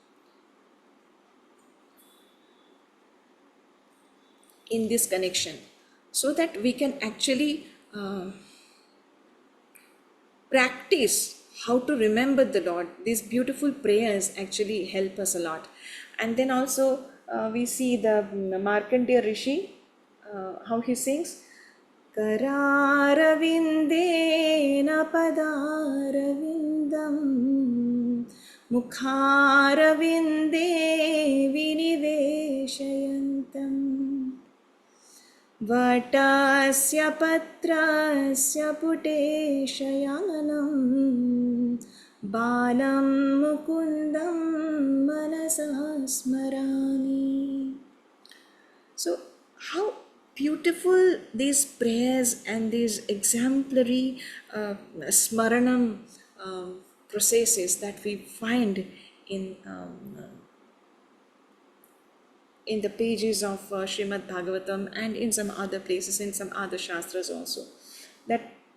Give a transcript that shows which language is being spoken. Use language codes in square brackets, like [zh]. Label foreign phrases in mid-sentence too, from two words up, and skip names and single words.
[en] In this connection, so that we can actually practice how to remember the Lord. These beautiful prayers actually help us a lot. And then also we see the Markandeya Rishi, how he sings, [sa] Kararavindena padaravindam mukharavinde viniveshayantam vatasya patrasya pute shayanam balam mukundam manasa smarami. So how beautiful these prayers and these exemplary smaranam processes that we find in the pages of Śrimad Bhagavatam and in some other places, in some other shastras also, that